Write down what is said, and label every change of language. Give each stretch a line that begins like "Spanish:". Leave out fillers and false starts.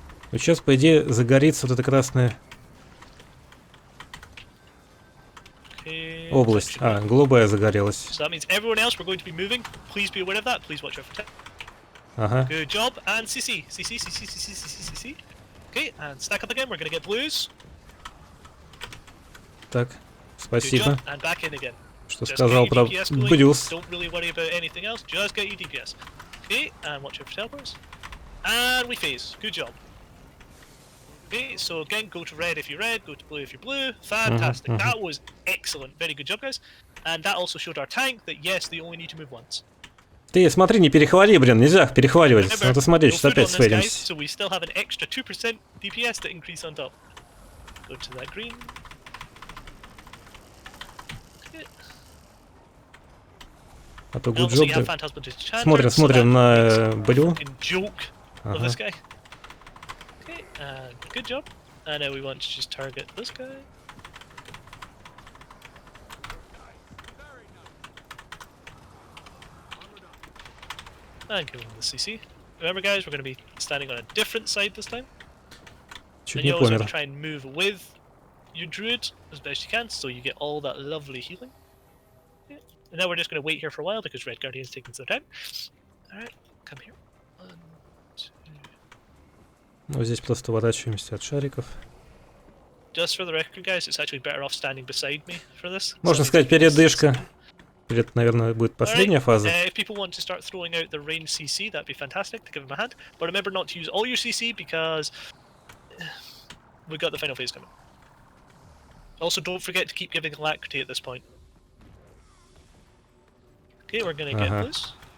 Russian: Вот сейчас, по идее, загорится вот эта красная область. А, голубая загорелась.
English: So that means everyone else, we're going to be moving. Please be aware of that. Please watch out for
Russian: Ага.
English: Good job, and CC. CC, CC, CC, CC, CC. Okay, and stack up again, we're gonna get blues.
Russian: Так, спасибо,
English: and back in again.
Russian: что сказал про блюз.
English: Don't really worry about anything else, just get your DPS. Okay, and watch out for teleports. And we phase. Good job. Okay, so again, go to red if you're red, go to blue if you're blue. Fantastic. That was excellent. Very good job, guys. And that also showed our tank that yes, they only need to move once.
Russian: Ты смотри, не перехвали, блин, нельзя перехваливать. Надо смотреть, сейчас опять сфейлимся.
English: So we still have an extra 2% DPS to increase on top. Go to that green.
Russian: А то good job. Смотрим на блю.
English: Ага. Okay, good job. And now we want to just target this guy. And give him the CC. Remember, guys, we're going to be standing on a different side this time. And you always want to try and move with your druid as best you can, so you get all that lovely healing. Yeah. And now we're just going to wait here for a while because Red Guardian's taking some time. Alright, come here. 1, 2.
Russian: Ну, здесь просто уворачиваемся от шариков.
English: Just for the record, guys, it's actually better off standing beside me for this.
Russian: Можно сказать, передышка. Это, наверное, будет последняя фаза.
English: If people want to start throwing out the range CC, that'd be fantastic to give them a hand. But remember not to use all your CC because we've got the final phase coming. Also, don't forget to keep giving alacrity at this point. Okay, we're gonna get blues.